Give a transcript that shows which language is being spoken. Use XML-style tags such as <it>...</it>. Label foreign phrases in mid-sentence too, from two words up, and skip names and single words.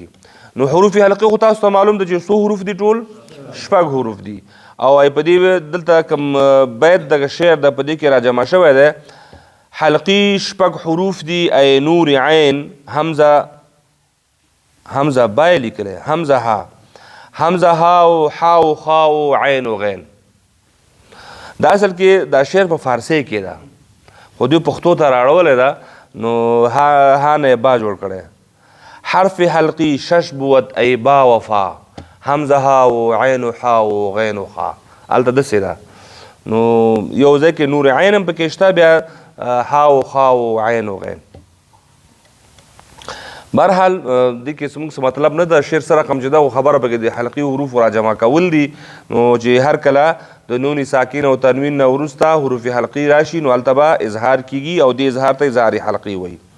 <ps>نو حروف حلقي خو تاسو ته معلوم ده چې څو حروف دي ټول 6 حروف دي او په دې دلته کوم بیت دغه شعر د په دې کې راجمع شوی دی حلقي 6 حروف دي ای نور عین حمزه بای لیکلی حمزه ها او حا او خا او عین او غین. دا اصل کې دا شعر په فارسی کې ده خو دوی پښتو ته راړولی ده نو ها نه با جوړ کړی حرف حلقي 6 بوت ای با وفا حمزه ها و عین و حا و غین و خا هلته داسې ده نو یو ځای کې نور عین هم پکې شته بیا حا و خا و عین و غین. برحال دې کې زموږ څه مطلب نه ده شعر سره کوم چې ده خبره پکې د حلقي حروف راجمع کول دي نو چې هر کله د نون ساکن او تنوین نه وروسته حروف حلقي راشي نو هلته به اظهار کېږي او دې اظهار ته اظهار حلقي وایي.</ps>